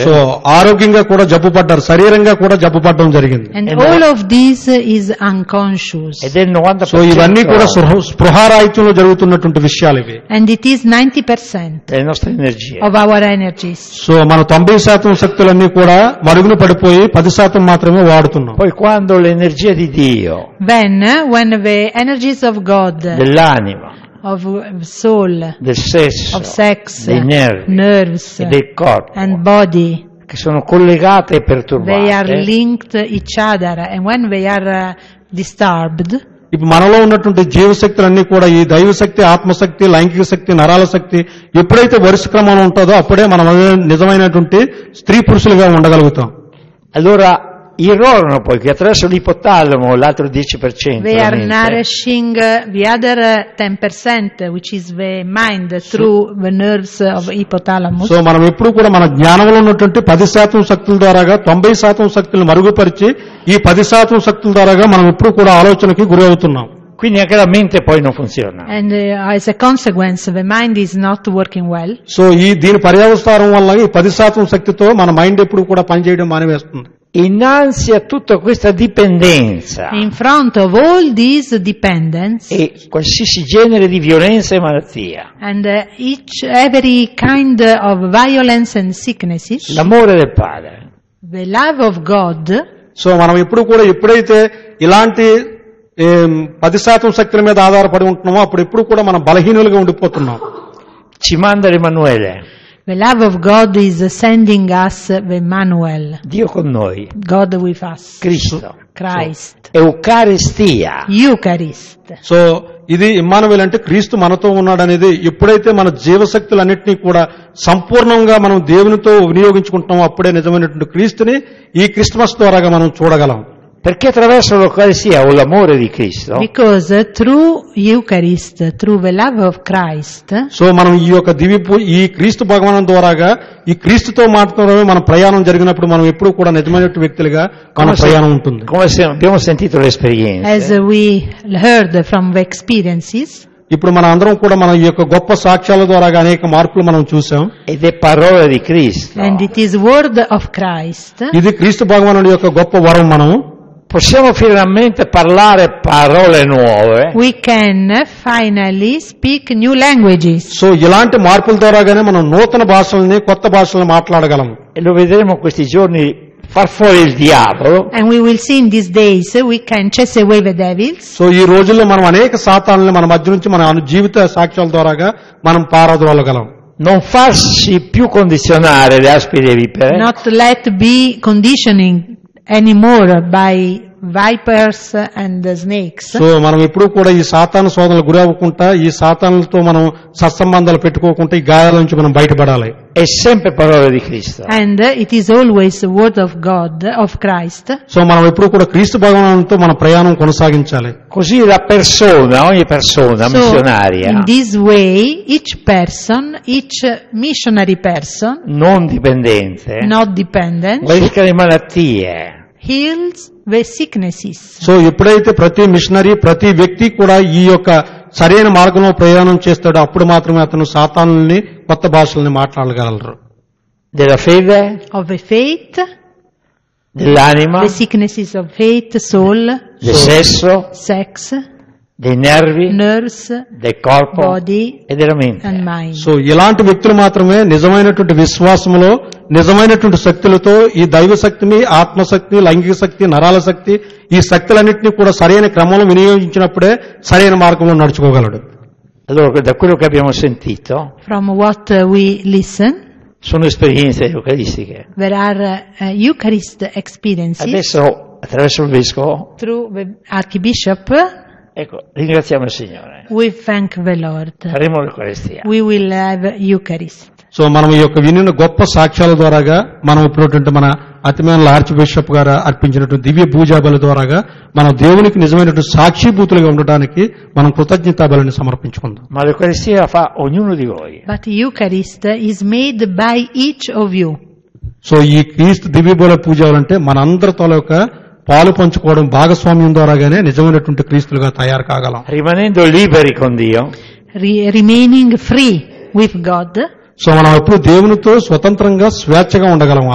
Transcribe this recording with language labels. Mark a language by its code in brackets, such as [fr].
[te] So ఆరోగ్యంగా కూడా జబ్బు పడ్డారు, శరీరంగా కూడా జబ్బు పడడం జరిగింది. [en] And all of this is unconscious. [it] Ed è il 90%. [te] So ఇవన్నీ కూడా స్పృహారాహిత్యంలో జరుగుతున్నటువంటి విషయాలు ఇవి. [en] And it is 90% [it] delle nostre energie. [en] of our energies. [te] So మన 90% శక్తులన్నీ కూడా మరుగున పడిపోయి 10% మాత్రమే వాడుతున్నాం. [it] Poi quando l'energia di Dio, [en] Then, when the energies of God, [it] dell'anima, [en] of soul, [it] del sesso, [en] of sex, [it] dei nervi e del corpo, [en] and body, [it] che sono collegate e [en] they are [it] perturbate, [en] linked each other. And when they are disturbed, [te] ఇప్పుడు మనలో ఉన్నటువంటి జీవశక్తులన్నీ కూడా ఈ దైవశక్తి, ఆత్మశక్తి, లైంగిక శక్తి, నరాల శక్తి ఎప్పుడైతే వరుస క్రమంలో ఉంటుందో అప్పుడే మనం నిజమైనటువంటి స్త్రీ పురుషులుగా ఉండగలుగుతాం. [it] allora irrorano poi che attraverso l'ipotalamo, l'altro 10%, [en] they [it] la [en] are [it] mente, [en] nourishing the other 10%, which is the mind, through the nerves of hypothalamus. [te] So మనం ఎప్పుడు కూడా మన జ్ఞానంలో ఉన్నటువంటి 10% శక్తుల ద్వారాగా 90% శక్తులను మరుగుపరిచి ఈ 10% శక్తుల ద్వారాగా మనం ఎప్పుడు కూడా ఆలోచనకి గురి అవుతున్నాం. [it] quindi anche la mente poi non funziona. [en] And as a consequence, the mind is not working well. [te] So దీని పర్యవసానం వల్ల ఈ 10% శక్తితో మన మైండ్ ఎప్పుడు కూడా పనిచేయడం మానేస్తుంది. [it] Innanzi a tutta questa dipendenza [en] In front of all these dependence [it] e qualsiasi genere di violenza e malattia, [en] and every kind of violence and sicknesses, [it] l'amore del Padre, [en] the love of God, [te] so మనం ఎప్పుడైతే ఇలాంటి 10% శక్తుల మీద ఆధారపడి ఉంటున్నామో అప్పుడు ఎప్పుడు కూడా మనం బలహీనులుగా ఉండిపోతున్నాం. [it] ci manda l'Emanuele, [en] the love of God is sending us the Emmanuel, [it] Dio con noi, [en] God with us, [it] Cristo, [en] Christ, [it] Eucaristia. [en] Eucharist. [te] So ఇది ఇమ్మానువేల్ అంటే క్రీస్తు మనతో ఉన్నాడనేది ఎప్పుడైతే మన జీవశక్తులన్నింటినీ కూడా సంపూర్ణంగా మనం దేవునితో వినియోగించుకుంటామో అప్పుడే నిజమైనటువంటి క్రీస్తుని ఈ క్రిస్మస్ ద్వారాగా మనం చూడగలం. [it] Perché attraverso l'Eucaristia o l'amore di Cristo [en] Because through Eucharist, through the love of Christ, [te] so మనం ఈ యొక్క ఈ క్రీస్తు భగవానం ద్వారాగా ఈ క్రీస్తుతో మాత్రమే మన ప్రయాణం జరిగినప్పుడు మనం ఎప్పుడు కూడా నిజమైన వ్యక్తులుగా మన ప్రయాణం ఉంటుంది. [it] come abbiamo sentito l'esperienza, [en] as we heard from the experiences, [te] ఇప్పుడు మన అందరం కూడా మన ఈ యొక్క గొప్ప సాక్ష్యాల ద్వారాగా అనేక మార్పులు మనం చూసాం. [it] ed è parola di Cristo, [en] and it is word of Christ, [te] ఇది క్రీస్తు భగవానుడి యొక్క గొప్ప వరం. మనం [it] possiamo finalmente parlare parole nuove [en] we can finally speak new languages. [te] So ఇలాంటి మార్పుల ద్వారాగానే మనం నూతన భాషల్ని కొత్త భాషల్ని మాట్లాడగలం. [it] e lo vedremo questi giorni far fuori il diavolo, [en] And we will see in these days we can chase away the devils. [te] So ఈ రోజుల్లో మనం అనేక సాతానుల్ని మన మధ్య నుంచి మన జీవిత సాక్ష్యాల ద్వారాగా మనం పారద్రోలగలం. [it] non farsi più condizionare le aspide vipere, [en] Not let be conditioning anymore by vipers and snakes. [te] So మనం ఎప్పుడు కూడా ఈ సాతాను శోధనలకు గురి అవ్వకుండా ఈ సాతానులతో మనం సత్సంబంధాలు పెట్టుకోకుండా ఈ గాయాల నుంచి మనం బయటపడాలి. [it] è sempre parola di Cristo. [en] And it is always the word of God, of Christ. [te] So మనం ఎప్పుడు కూడా క్రీస్తు భగవానుడితో మన ప్రయాణం కొనసాగించాలి. [it] Così la persona, ogni persona missionaria, [en] in this way, each person, each missionary person, [it] non dipendente, [en] not dependent, [it] guarisca le malattie, [en] heals the sicknesses. [te] So ఎప్పుడైతే ప్రతి machinery ప్రతి వ్యక్తి కూడా ఈ యొక్క సరైన మార్గంలో ప్రయాణం చేస్తాడో అప్పుడు మాత్రమే అతను సాతానుల్ని కొత్త భాషల్ని మాట్లాడగలరు. [it] della fede, [en] Of the faith, [it] dell'anima, [en] the sicknesses of faith, soul, [it] del sesso, [en] sex, [it] dei nervi, [en] nerves, [it] del corpo [en] body, [it] e della mente. [en] and mind. [te] So ఇలాంటి వ్యక్తులు మాత్రమే నిజమైనటువంటి విశ్వాసములో నిజమైనటువంటి శక్తులతో ఈ దైవ శక్తిని ఆత్మశక్తి లైంగిక శక్తి నరాల శక్తి ఈ శక్తులన్నింటినీ కూడా సరైన క్రమంలో వినియోగించినప్పుడే సరైన మార్గంలో నడుచుకోగలడు. [it] Allora, da quello che abbiamo sentito, [en] From what we listen, [it] sono esperienze eucaristiche. [en] there are Eucharist experiences [it] Adesso, attraverso il Vescovo, [en] through the Archbishop. [it] ecco, ringraziamo il Signore. [en] We thank the Lord. [it] Faremo l'Eucaristia. [en] We will have Eucharist. [te] So మనం ఈ యొక్క వినిన గొప్ప సాక్ష్యాల ద్వారాగా మనం ఇప్పుడు మన అతిమేనల arch bishop గారు అర్పించినటువంటి దివ్య పూజా బలి ద్వారాగా మనం దేవునికి నిజమైనటువంటి సాక్షిభూతులుగా ఉండడానికి మనం కృతజ్ఞతా బలిని సమర్పించుకుందాం. [it] Ma l'Eucaristia la fa ognuno di voi. [en] But Eucharist is made by each of you. [te] So ఈ క్రీస్తు దివ్య బలి పూజ అంటే మనందరితో యొక్క పాలు పంచుకోవడం భాగస్వామ్యం ద్వారాగానే నిజమైనటువంటి క్రీస్తులుగా తయారు కాగలం. [it] Rimanendo liberi con Dio, [en] Remaining free with God. [te] So మనం ఎప్పుడు దేవునితో స్వతంత్రంగా స్వేచ్ఛగా ఉండగలం.